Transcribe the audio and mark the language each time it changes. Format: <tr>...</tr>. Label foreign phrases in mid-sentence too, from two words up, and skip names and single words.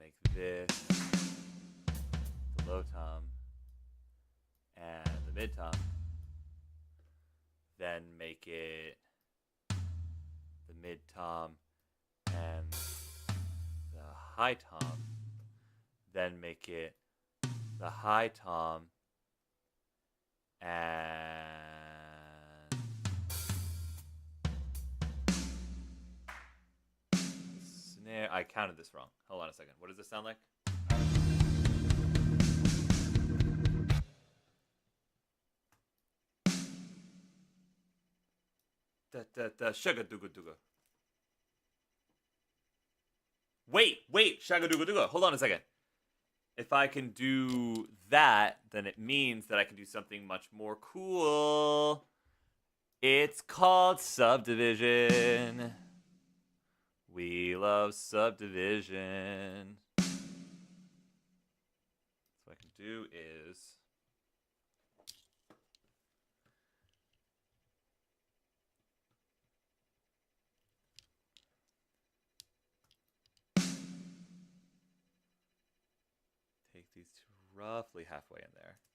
<en>this the low tom and the mid tom, then make it the mid tom and the high tom, then make it the high tom and snare. I counted this wrong. Hold on a second. What does this sound like? Da da da shaga dooga dooga. Wait, shaga dooga dooga. Hold on a second. If I can do that, then it means that I can do something much more cool. It's called subdivision. We love subdivision. So what I can do is take these two roughly halfway in there.</en>